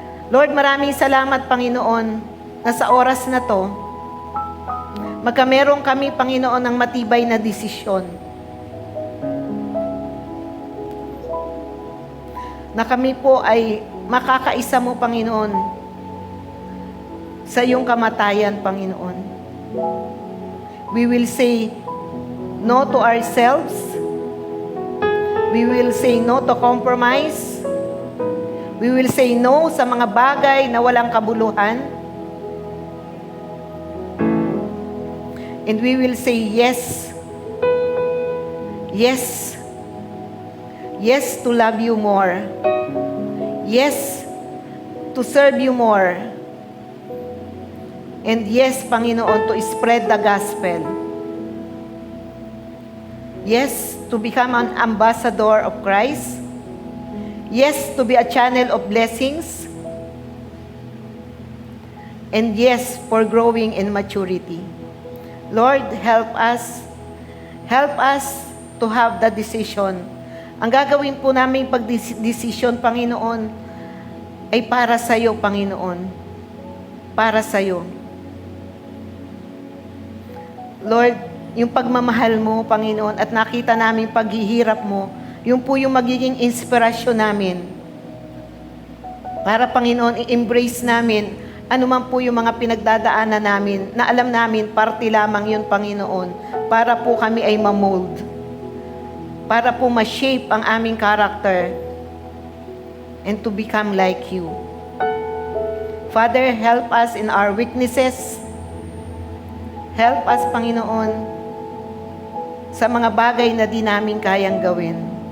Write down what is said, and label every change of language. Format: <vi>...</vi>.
<tl>Lord, maraming salamat, Panginoon, na sa oras na to, magkameron kami, Panginoon, ng matibay na desisyon. Na kami po ay makakaisa mo, Panginoon, sa iyong kamatayan, Panginoon.</tl> <en>We will say no to ourselves. We will say no to compromise. We will say no</en> <tl>sa mga bagay na walang kabuluhan.</tl> <en>And we will say yes. Yes. Yes to love you more. Yes to serve you more. And yes, Panginoon, to spread the gospel. Yes, to become an ambassador of Christ. Yes, to be a channel of blessings. And yes, for growing in maturity. Lord, help us. Help us to have the decision.</en> <tl>Ang gagawin po namin pag-desisyon, Panginoon, ay para sa iyo, Panginoon. Para sa iyo. Lord, yung pagmamahal mo, Panginoon, at nakita namin paghihirap mo, yung po yung magiging inspirasyon namin. Para, Panginoon, i-embrace namin ano man po yung mga pinagdadaanan namin, na alam namin, parte lamang yun, Panginoon, para po kami ay ma-mold. Para po ma-shape ang aming</tl> <en>character and to become like you. Father, help us in our weaknesses. Help us,</en> <tl>Panginoon, sa mga bagay na di namin kayang gawin.</tl>